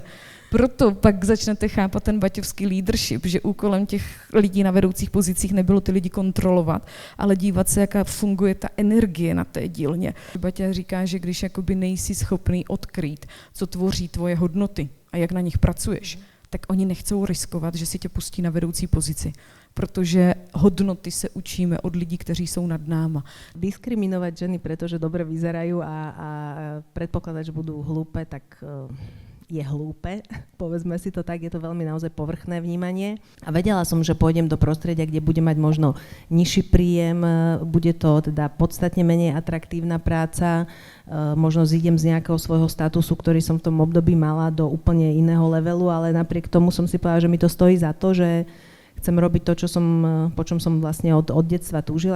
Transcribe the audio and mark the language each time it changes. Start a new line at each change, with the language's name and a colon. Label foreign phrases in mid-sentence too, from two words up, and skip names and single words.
Czech: Proto pak začnete chápat ten baťovský leadership, že úkolem těch lidí na vedoucích pozicích nebylo ty lidi kontrolovat, ale dívat se, jaká funguje ta energie na té dílně. Baťa říká, že když jakoby nejsi schopný odkrýt, co tvoří tvoje hodnoty a jak na nich pracuješ, tak oni nechcou riskovat, že si tě pustí na vedoucí pozici, protože hodnoty se učíme od lidí, kteří jsou nad náma.
Slovak: Diskriminovať ženy, pretože dobre vyzerajú a predpokladať, že budú hlúpe, tak je hlúpe, povedzme si to tak, je to veľmi naozaj povrchné vnímanie. A vedela som, že pôjdem do prostredia, kde budem mať možno nižší príjem, bude to teda podstatne menej atraktívna práca, možno zídem z nejakého svojho statusu, ktorý som v tom období mala, do úplne iného levelu, ale napriek tomu som si povedala, že mi to stojí za to, že chcem robiť to, po čom som vlastne od detstva túžila.